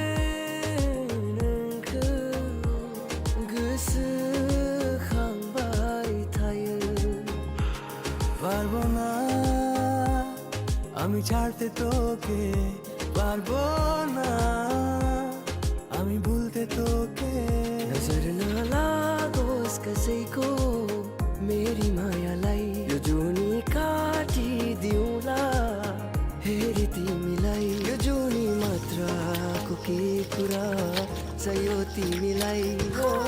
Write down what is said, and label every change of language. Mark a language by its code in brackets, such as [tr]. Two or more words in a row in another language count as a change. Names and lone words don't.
[trp] नोंखौ गोसोखांबाय थायो [bn] পারবো না আমি ছাড়তে তোকে পারবো না আমি ভুলতে তোকে [ne] नजर न लागोस् कसैको मेरी मायालाई यो जुनी काटिदिउँला हेरी तिमीलाई यो जुनी मात्रको के कुरा चाहियो तिमीलाई हो